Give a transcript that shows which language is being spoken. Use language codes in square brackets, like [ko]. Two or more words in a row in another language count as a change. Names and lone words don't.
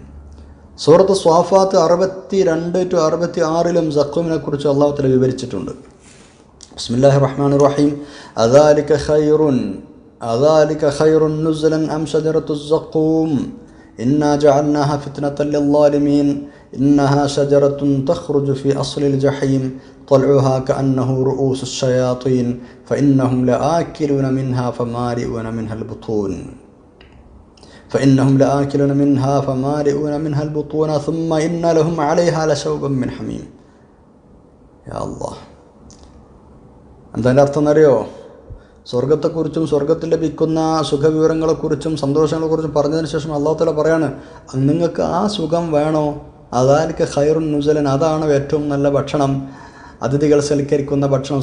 [ml] സൂറത്ത് സ്വാഫാത്ത് 62-66 സഖൂമിനെ കുറിച്ച് [ar] الله تعالى [ml] വിവരിച്ചിട്ടുണ്ട്. [ar] بسم الله الرحمن الرحيم. أذلك خير نزلا أم شجرة الزقوم إنا جعلناها فتنة للظالمين إنها شجرة تخرج في أصل الجحيم طلعها كأنه رؤوس الشياطين فإنهم لآكلون منها فمالئون منها البطون ثم إن لهم عليها لشوبا من حميم. يا الله. [ml] എന്തായാലും അർത്ഥം അറിയോ? സ്വർഗത്തെക്കുറിച്ചും സ്വർഗത്തിൽ ലഭിക്കുന്ന സുഖവിവരങ്ങളെക്കുറിച്ചും സന്തോഷങ്ങളെക്കുറിച്ചും പറഞ്ഞതിന് ശേഷം [ar] الله تعالى [ml] പറയാണ്, നിങ്ങൾക്ക് ആ സുഖം വേണോ? [ar] أذلك خير نزلا, [ml] അതാണ് ഏറ്റവും നല്ല ഭക്ഷണം, അതിഥികൾ സൽക്കരിക്കുന്ന ഭക്ഷണം.